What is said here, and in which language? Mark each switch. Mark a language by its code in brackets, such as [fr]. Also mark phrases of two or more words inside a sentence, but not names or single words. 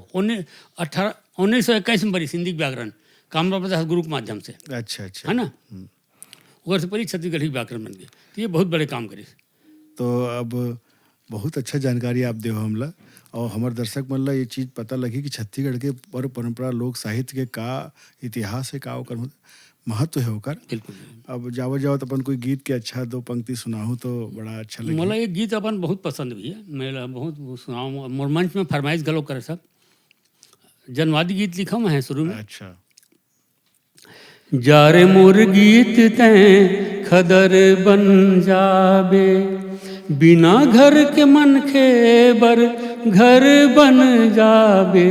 [hne] 1921 में बनी हिंदी व्याकरण कामराव प्रसाद गुरु के माध्यम से, अच्छा अच्छा है ना। उधर से पहले छत्तीसगढ़ी व्याकरण बन गई, तो ये बहुत बड़े काम करी। तो अब बहुत अच्छा जानकारी आप देहो हमला, और हमारे दर्शक मन ला ये चीज़ पता लगी कि छत्तीसगढ़ के पर्व परंपरा लोक साहित्य के का इतिहास है, का ओकर महत्व है ओकर। बिल्कुल। अब जावत जावत अपन कोई गीत के अच्छा 2 पंक्ति सुनाहू तो बड़ा अच्छा लगे। मला ये गीत अपन बहुत पसंद भी है, मेरा बहुत सुनाऊँ, मोर मंच में फरमाइश गलो करे सब। जनवादी गीत लिखा मैं है शुरू में। अच्छा। जारे मोर गीत तैं खदर बन जाबे, बिना घर के मन खे बर घर बन जाबे।